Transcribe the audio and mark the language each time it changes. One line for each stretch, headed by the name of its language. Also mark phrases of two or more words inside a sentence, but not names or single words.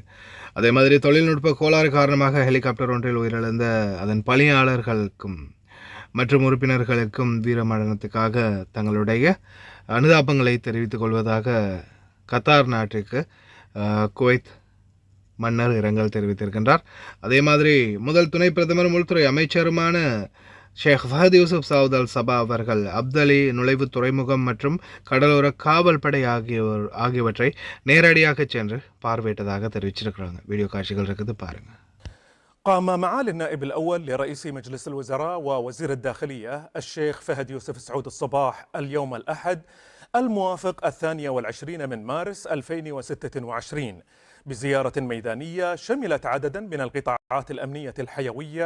Tamil: அதே மாதிரி தொழில்நுட்ப கோளாறு காரணமாக ஹெலிகாப்டர் ஒன்றில் உயிரிழந்த அதன் பணியாளர்களுக்கும் மற்றும் உறுப்பினர்களுக்கும் வீரமரணத்துக்காக தங்களுடைய அனுதாபங்களை தெரிவித்துக் கொள்வதாக கத்தார் நாட்டுக்கு குவைத் மன்னர் இரங்கல் தெரிவித்திருக்கின்றார். அதே மாதிரி முதல் துணை பிரதமர் உள்துறை அமைச்சருமான ஷேக் ஃபஹத் யூசுப் சவுத் அல் சபா அவர்கள் அப்தலி நுழைவு துறைமுகம் மற்றும் கடலோர காவல் படை ஆகியவற்றை நேரடியாக சென்று பார்வையிட்டதாக தெரிவிச்சிருக்கிறாங்க. வீடியோ காட்சிகள் இருக்குது பாருங்க.
Arabic: قام معالي النائب الأول لرئيس مجلس الوزراء ووزير الداخلية الشيخ فهد يوسف سعود الصباح اليوم الأحد الموافق 22 من مارس 2026 بزيارة ميدانية شملت عددا من القطاعات الأمنية الحيوية.